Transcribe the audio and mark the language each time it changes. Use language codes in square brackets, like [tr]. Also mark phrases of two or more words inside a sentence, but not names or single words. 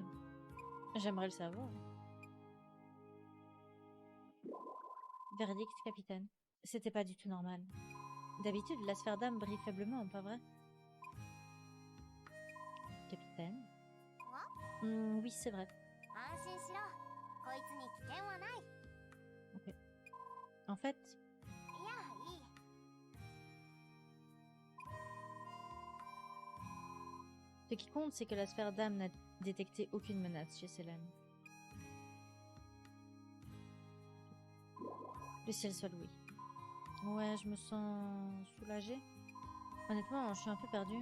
[fr] J'aimerais le savoir. Verdict, capitaine. C'était pas du tout normal. D'habitude, la sphère d'âme brille faiblement, pas vrai? Capitaine? Oui, c'est vrai. [ja] 安心しろ。こいつに危険はない。 [fr] Ok. En fait, [ja] いや、いい。 [fr] ce qui compte, c'est que la sphère d'âme n'a détecté aucune menace chez Selene. Le ciel soit loué. Ouais, je me sens soulagée. Honnêtement, je suis un peu perdue.